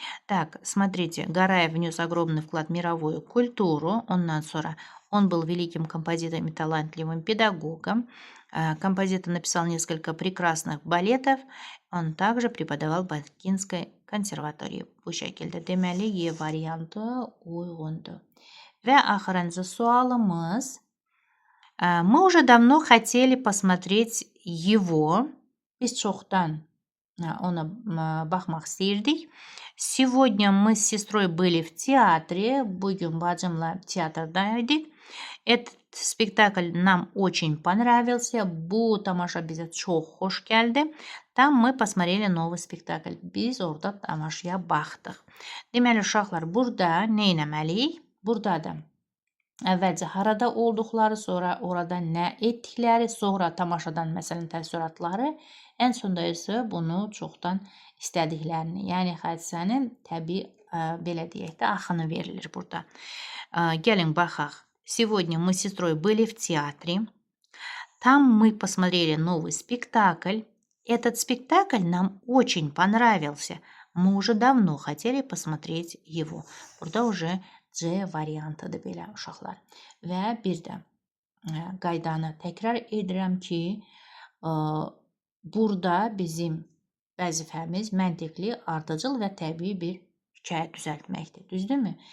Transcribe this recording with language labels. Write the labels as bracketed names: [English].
[Russian] Так, смотрите, Гараев внес огромный вклад в мировую культуру. [Azerbaijani] Ondan sonra [Russian] он был великим композитором и талантливым педагогом. Композитор написал несколько прекрасных балетов. Он также преподавал в Бакинской консерватории. [Azerbaijani] Bu şəkildə deməli E variantı uyğundur. Və axırıncı sualımız. [Russian] Мы уже давно хотели посмотреть его. [Azerbaijani] Biz çoxdan ona baxmaq istəyirdik. [Russian] Сегодня мы с сестрой были в театре. [Azerbaijani] Bugün bacımla teatrdaydık. [Russian] Этот спектакль нам очень понравился. [Azerbaijani] Bu tamaşa bizə çox xoş gəldi. [Russian] Там мы посмотрели новый спектакль. [Azerbaijani] Biz orada tamaşaya baxdıq. Deməli, uşaqlar, burada nə etməliyik? Burada da əvvəlcə harada olduqları, sonra orada nə etdikləri, sonra tamaşadan məsələn təəssüratları, ən sonda isə bunu çoxdan istədiklərini, yəni hadisənin təbii belə deyək də axını verilir burada. Gəlin baxaq. [Russian] Сегодня мы с сестрой были в театре. Там мы посмотрели новый спектакль. Этот спектакль нам очень понравился. Мы уже давно хотели посмотреть его. [Azerbaijani] Burada [Russian] уже [Azerbaijani] C variantıdır belə uşaqlar. Və bir də qaydanı təkrar edirəm ki, burada bizim vəzifəmiz məntiqli, ardıcıl və təbii bir hekayə düzəltməkdir. Düzdürmü?